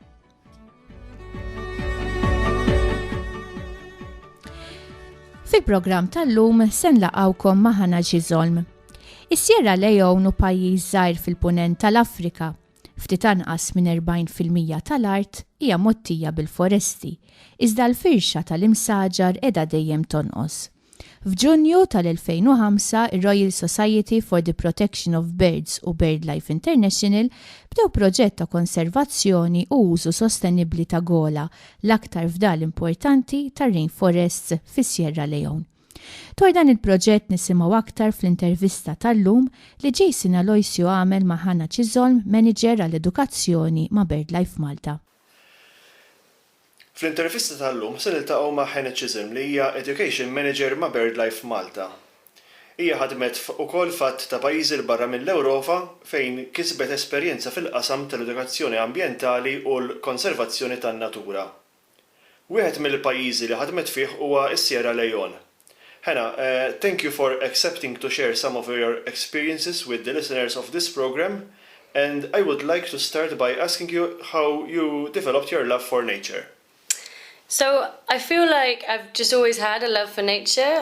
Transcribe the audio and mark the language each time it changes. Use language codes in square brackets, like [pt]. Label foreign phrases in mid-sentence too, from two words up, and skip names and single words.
[mt] Fil-programm tal-lum se nlaqgħukom ma' Hannah Chisholm. Is-Sierra Leone hu pajjiż żgħir fil-punent tal-Afrika. Ftit anqas minn 40% tal-art hija mottija bil-foresti, iżda l-firxa tal-imsaġar qiegħda dejjem tonqos. F'Ġunju tal-2005 ir-Royal Society for the Protection of Birds u BirdLife International bdew proġett ta' konservazzjoni u użu sostenibbli ta' Gola, l-aktar fdal importanti tar rainforests fis-Sierra Leone. Dwar dan il-proġett nisimgħu aktar fl-intervista tal-lum li Jason Aloisio għamel ma' Hannah Chisholm, manager għall-edukazzjoni ma' BirdLife Malta. Fl-intervista tal-lum se niltaqgħu ma' Hannah Chisholm li hija [en] Education Manager [mt] ma' BirdLife Malta. Hija ħadmet ukoll fatt ta' pajjiżi l barra mill-Ewropa fejn kisbet esperjenza fil-qasam tal-edukazzjoni ambjentali u l-konservazzjoni tan-natura. Wieħed mill-pajjiżi li ħadmet fih huwa s-Sierra Leone. [en] Hannah, thank you for accepting to share some of your experiences with the listeners of this program, and I would like to start by asking you how you developed your love for nature. So I feel like I've just always had a love for nature.